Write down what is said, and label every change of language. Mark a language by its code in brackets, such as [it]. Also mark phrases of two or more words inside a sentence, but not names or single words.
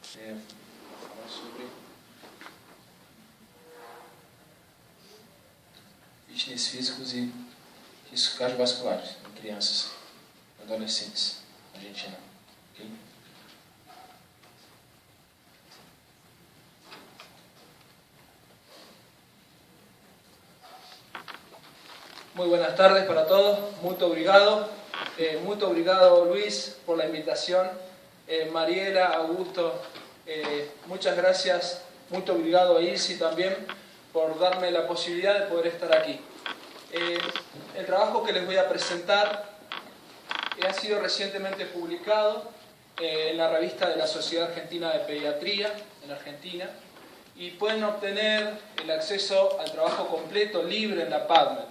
[pt] sobre fitness físicos e riscos cardiovasculares em crianças e adolescentes na Argentina. [es] Okay? Muy buenas tardes para todos, [pt] muito obrigado. Muito obrigado, [es] Luis, por la invitación. Mariela, Augusto, muchas gracias. [pt] Muito obrigado a [es] Ilsi también por darme la posibilidad de poder estar aquí. El trabajo que les voy a presentar ha sido recientemente publicado en la revista de la Sociedad Argentina de Pediatría en Argentina y pueden obtener el acceso al trabajo completo libre en la PubMed.